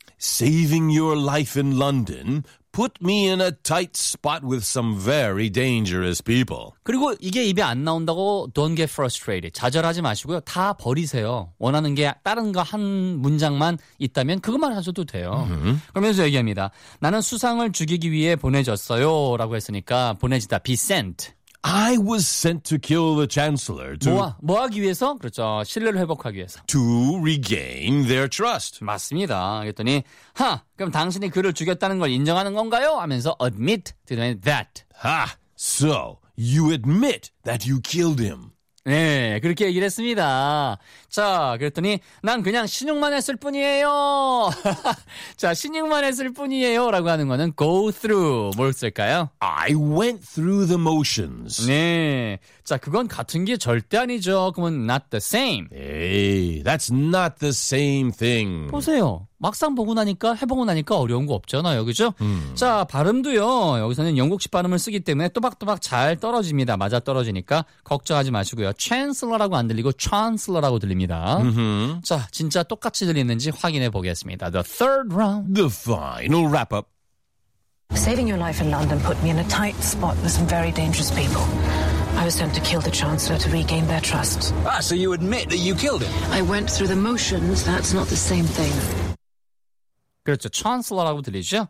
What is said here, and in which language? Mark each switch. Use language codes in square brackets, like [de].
[en] Saving your life in London put me in a tight spot with some very dangerous people. [ko] 그리고 이게 입에 안 나온다고 [en] don't get frustrated. [ko] 좌절하지 마시고요. 다 버리세요. 원하는 게 다른 거 한 문장만 있다면 그것만 하셔도 돼요. Mm-hmm. 그러면서 얘기합니다. 나는 수상을 죽이기 위해 보내졌어요. 라고 했으니까 보내지다. [en] Be sent. I was sent to kill the chancellor to [ko] 뭐 하기 위해서? 그렇죠. 신뢰를 회복하기 위해서. [en] To regain their trust. [ko] 맞습니다. 그랬더니 하, 그럼 당신이 그를 죽였다는 걸 인정하는 건가요? 하면서 admit that. [en] Ha. So, you admit that you killed him. [ko] 네, 그렇게 얘기를 했습니다. 자, 그랬더니 난 그냥 신용만 했을 뿐이에요. 자, 신용만 했을 뿐이에요 라고 하는 거는 go through 뭘 쓸까요? [en] I went through the motions. [ko] 네, 자, 그건 같은 게 절대 아니죠. [en] 그건 not the same. Hey, that's not the same thing. [ko] 보세요. 막상 보고 나니까 해보고 나니까 어려운 거 없잖아요. 그죠? 자, 발음도요. 여기서는 영국식 발음을 쓰기 때문에 또박또박 잘 떨어집니다. 맞아 떨어지니까 걱정하지 마시고요. Chancellor라고 안 들리고 Chancellor라고 들립니다. 자, 진짜 똑같이 들리는지 확인해 보겠습니다. [en] The third round. The final wrap up. Saving your life in London put me in a tight spot with some very dangerous people. I was sent to kill the Chancellor to regain their trust. Ah, so you admit that you killed him? I went through the motions. That's not the same thing. [ko] 그렇죠. Chancellor라고 들리죠?